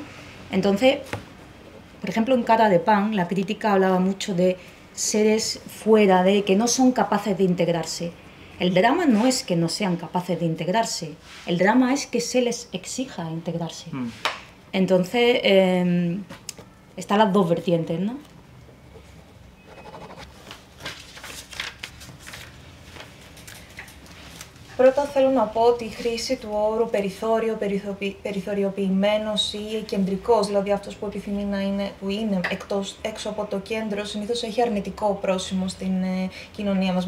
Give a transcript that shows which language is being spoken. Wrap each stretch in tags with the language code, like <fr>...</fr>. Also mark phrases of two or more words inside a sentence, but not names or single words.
<es>Entonces, por ejemplo, en Cara de Pan, la crítica hablaba mucho de seres fuera de, que no son capaces de integrarse. El drama no es que no sean capaces de integrarse, el drama es que se les exija integrarse. Entonces, están las dos vertientes, ¿no?</es> <el>Πρώτα θέλω να πω ότι η χρήση του όρου περιθώριο, περιθωριοποιημένος ή κεντρικός, δηλαδή αυτός που επιθυμεί να είναι, που είναι έξω από το κέντρο, συνήθως έχει αρνητικό πρόσημο στην κοινωνία μας.</el>